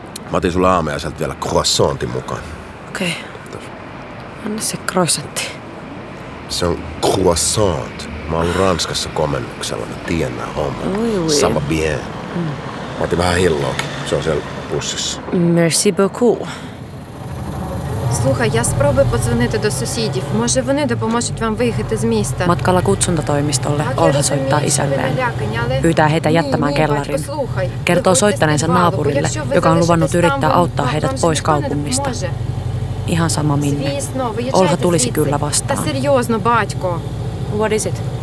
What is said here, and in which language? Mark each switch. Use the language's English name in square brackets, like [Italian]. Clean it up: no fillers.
[Finnish] Mä otin sulle aamiaiselta vielä croissantin mukaan. Okei. Okay. Anna se croissantti. Se on croissant. Mä oon Ranskassa komennuksella. Mä tiedän nää hommat. [French] Oui, oui. Ça va bien. [Finnish] Mä otin vähän hilloakin. Se on siellä bussissa. [French] Merci beaucoup. [Ukrainian] Слухай, я спробую подзвонити до сусідів. Може, вони допоможуть вам виїхати з міста. [Finnish] Matkalla kutsuntatoimistolle Olha soittaa isälleen. Pyytää heitä jättämään kellarin. Kertoo soittaneensa naapurille, joka on luvannut yrittää auttaa heidät pois kaupungista. Ihan sama minne. Olha tulisi kyllä vastaan. [Ukrainian] Серйозно, батько. [English] What is it?